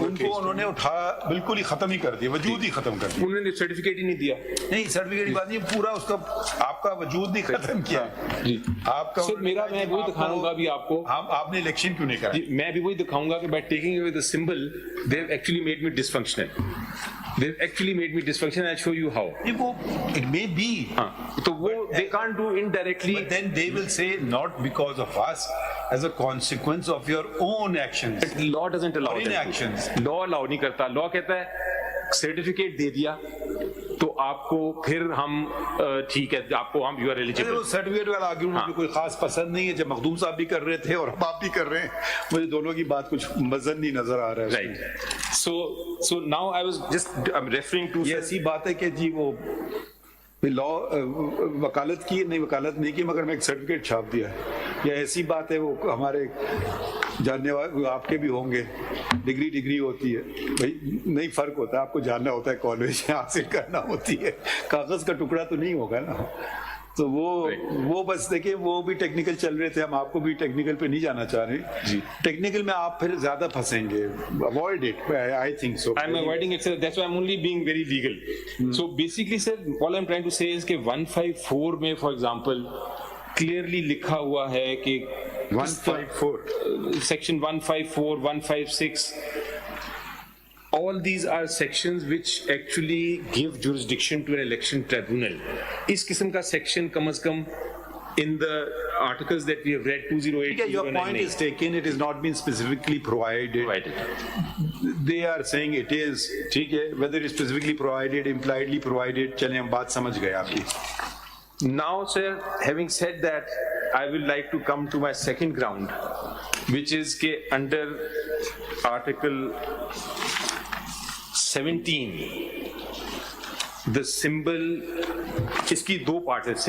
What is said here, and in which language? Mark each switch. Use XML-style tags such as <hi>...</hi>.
<ur>ان کو انہوں نے اٹھا بالکل ہی ختم ہی کر دیا, وجود ہی ختم کر دیا. انہوں نے سرٹیفکیٹ ہی نہیں دیا. نہیں سرٹیفکیٹ کی بات نہیں, پورا اس کا آپ کا وجود نہیں ختم کیا. جی آپ کا سر میرا میں وہی دکھاؤں گا ابھی آپ کو, آپ نے الیکشن کیوں نہیں کرا. میں بھی وہی دکھاؤں گا کہ</ur> <en>By taking away the symbol they have actually made me dysfunctional. They've actually made me dysfunctional. I'll show you how. It may be.</en> <ur>تو وہ</ur> <en>they can't do indirectly. But then they will say not because of us, as a consequence of your own actions. Law doesn't allow Or inactions. Law allow</en> <ur>نہیں کرتا. Law کہتا ہے certificate دے دیا تو آپ کو پھر ہم ٹھیک ہے آپ کو ہم</ur> <en>You are eligible.</en> <ur>سرٹیفکیٹ والا آرگیومنٹ مجھے کوئی خاص پسند نہیں ہے. جب مخدوم صاحب بھی کر رہے تھے اور اب آپ بھی کر رہے ہیں, مجھے دونوں کی بات کچھ مزن نہیں نظر آ رہا ہے. Right.</ur> <en>so now I was just referring to,</en> <ur>یہ ایسی بات ہے کہ جی وہ لا وکالت کی نہیں, وکالت نہیں کی, مگر میں ایک سرٹیفکیٹ چھاپ دیا ہے. یہ ایسی بات ہے, وہ ہمارے جاننے والے آپ کے بھی ہوں گے, ڈگری ہوتی ہے بھائی, نہیں فرق ہوتا ہے, آپ کو جاننا ہوتا ہے, کالج حاصل کرنا ہوتی ہے, کاغذ کا ٹکڑا تو نہیں ہوگا نا. تو وہ بس دیکھیں, وہ بھی ٹیکنیکل چل رہے تھے, ہم آپ کو بھی ٹیکنیکل پہ نہیں جانا چاہ رہے. جی ٹیکنیکل میں آپ پھر زیادہ پھنسیں گے.</ur> <en>Avoid it. I think so. I'm avoiding it, sir. That's why I'm only being very legal. So basically, sir, all I'm trying to say is</en> <ur>کہ 154 میں,</ur> <en>for example, clearly</en> <ur>لکھا ہوا ہے کہ</ur> <en>154 section 154, 156. All these are sections which actually give jurisdiction to an election tribunal.</en> <ur>اس قسم کا</ur> <en>section</en> <ur>come is come</ur> <en>in the articles that we have read 208. Your point is taken. It is not been specifically provided. They are saying it is.</en> <ur>ٹھیک ہے,</ur> <en>whether it's specifically provided, impliedly provided,</en> <ur>چلیں ہم بات سمجھ گئے آپ کی.</ur> <en>Now, sir, having said that, I will like to come to my second ground, which is کہ under Article 17, the symbol,</en> <ur>اس کی دو</ur> <en>parts ہے.</en>